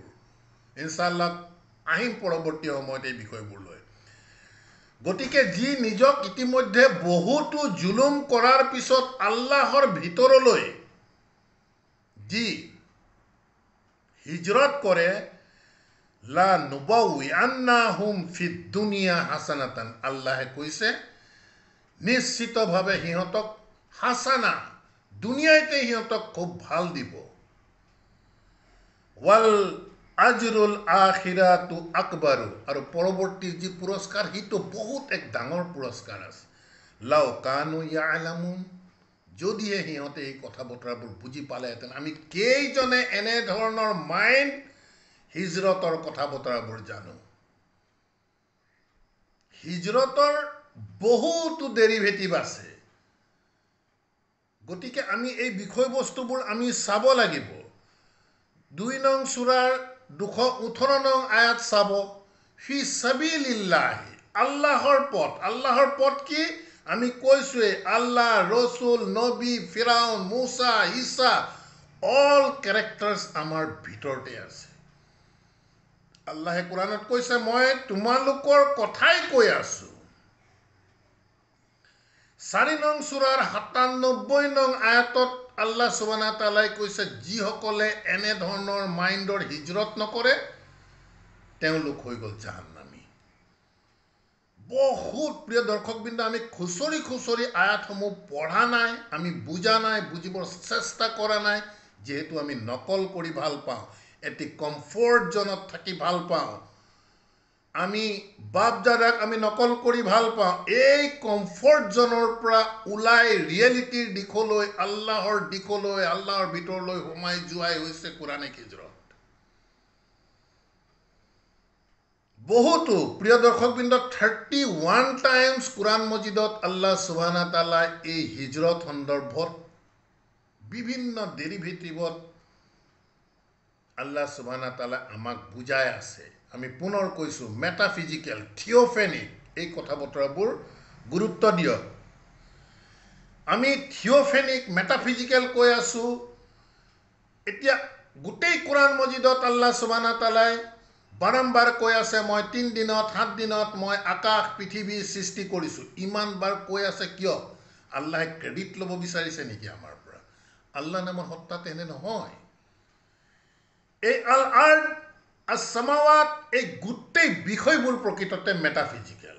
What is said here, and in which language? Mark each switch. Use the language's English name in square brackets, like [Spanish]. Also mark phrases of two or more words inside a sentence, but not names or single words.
[Arabic] إن شاء الله [Assamese] আহিম পৰৱৰ্তী সময়ত এই বিষয়বোৰ লৈ। গতিকে যি নিজক ইতিমধ্যে বহুতো জুলুম কৰাৰ পিছত আল্লাহৰ ভিতৰলৈ যি হিজৰত কৰে, [Arabic] لنبوئنهم في الدنيا حسنة, [Assamese] আল্লাহে কৈছে নিশ্চিতভাৱে সিহঁতক হাসানা, দুনিয়াতে সিহঁতক খুব ভাল দিব। [Arabic] ولأجر الآخرة أكبر, [Assamese] আৰু পৰৱৰ্তী যি পুৰস্কাৰ সেইটো বহুত এক ডাঙৰ পুৰস্কাৰ আছে। [Arabic] لو كانوا يعلمون, [Assamese] যদিহে সিহঁতে এই কথা বতৰাবোৰ বুজি পালেহেঁতেন। আমি কেইজনে এনেধৰণৰ মাইণ্ড হিজৰতৰ কথা বতৰাবোৰ জানো? হিজৰতৰ বহুতো ডেৰিভেটিভ আছে। গতিকে আমি এই বিষয়বস্তুবোৰ আমি চাব লাগিব। 2 নং সূৰাৰ 218 নং আয়াত চাব, [Arabic] في سبيل الله, [Assamese] আল্লাহৰ পথ। আল্লাহৰ পথ কি? আমি কৈছোৱে, আল্লাহ, ৰসুল, নবী, ফিৰাউন, মুছা, ঈসা, [English] all characters [Assamese] আমাৰ ভিতৰতে আছে। আল্লাহে কোৰাণত কৈছে, মই তোমালোকৰ কথাই কৈ আছো। 4 নং সূৰাৰ 97 নং আয়াতত [Arabic] الله سبحانه وتعالى [Assamese] কৈছে, যিসকলে এনেধৰণৰ মাইণ্ডৰ হিজৰত নকৰে তেওঁলোক হৈ গ'ল জাহান্নামী। বহুত প্ৰিয় দৰ্শকবৃন্দ, আমি খুচৰি খুচৰি আয়াতসমূহ পঢ়া নাই, আমি বুজা নাই, বুজিবৰ চেষ্টা কৰা নাই। যিহেতু আমি নকল কৰি ভাল পাওঁ, এটি [English] comfort zone [Assamese] থাকি ভাল পাওঁ, আমি বাপ দাদাক আমি নকল কৰি ভাল পাওঁ। এই [English] comfort zone [Assamese] পৰা ওলাই ৰিয়েলিটিৰ দিশলৈ, আল্লাহৰ দিশলৈ, আল্লাহৰ ভিতৰলৈ সোমাই যোৱাই হৈছে কোৰাণিক হিজৰত। বহুতো প্ৰিয় দৰ্শকবৃন্দ, 31 টাইমছ কোৰাণ মজিদত [Arabic] الله سبحانه وتعالى [Assamese] এই হিজৰত সন্দৰ্ভত বিভিন্ন ডেৰিভেটিভত [Arabic] الله سبحانه وتعالى [Assamese] আমাক বুজাই আছে। আমি পুনৰ কৈছো, [English] metaphysical, theophanic, [Assamese] এই কথা বতৰাবোৰ গুৰুত্ব দিয়ক। আমি [English] theophanic, metaphysical [Assamese] কৈ আছো। এতিয়া গোটেই কোৰাণ মজিদত [Arabic] الله سبحانه وتعالى [Assamese] বাৰম্বাৰ কৈ আছে, মই 3 দিনত 7 দিনত মই আকাশ পৃথিৱী সৃষ্টি কৰিছো। ইমান বাৰ কৈ আছে কিয়? আল্লাহে ক্ৰেডিট ল'ব বিচাৰিছে নেকি আমাৰ পৰা? আল্লাহ নামৰ সত্তা তেনে নহয়। এই [Arabic] الأرض السماوات, [Assamese] এই গোটেই বিষয়বোৰ প্ৰকৃততে মেটাফিজিকেল।